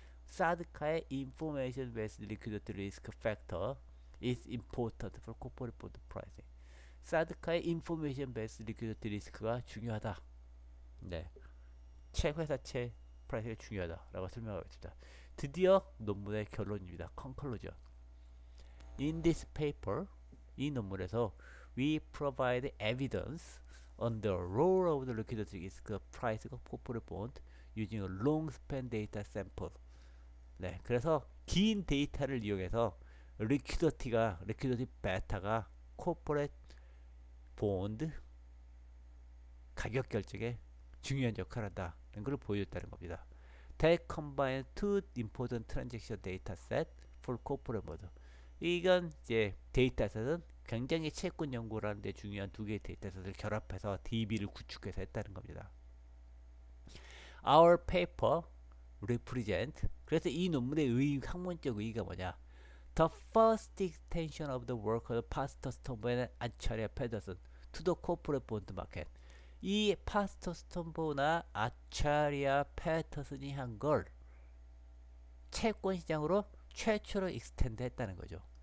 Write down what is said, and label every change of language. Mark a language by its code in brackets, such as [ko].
[en] 사드카의 information based liquidity risk factor is important for corporate bond pricing. [ko] 사드카의 [en] information based liquidity risk [ko] 가 중요하다. 네, 회사채 프라이스가 중요하다라고 설명하고 있습니다. 드디어 논문의 결론입니다. [en] conclusion. In this paper, [ko] 이 논문에서 [en] we provide evidence on the role of the liquidity risk price of corporate bond using a long span data sample. [ko] 네, 그래서 긴 데이터를 이용해서 리퀴디티 베타가 코퍼레이트 본드 가격 결정에 중요한 역할을 한다는 걸 보여줬다는 겁니다. [en] That combines two important transaction data set for corporate bond. [ko] 이건 이제 데이터셋은 굉장히 채권 연구를 하는데 중요한 두 개의 데이터셋을 결합해서 DB를 구축해서 했다는 겁니다. [en] Our paper represent. [ko] 그래서 이 논문의 학문적 의의가 뭐냐? [en] The first extension of the work of Pastor Stombo and Acharya Pedersen to the corporate bond market. [ko] 이 파스터 스톰보나 아차리아 패터슨이 한 걸 채권 시장으로 최초로 익스텐드 했다는 거죠.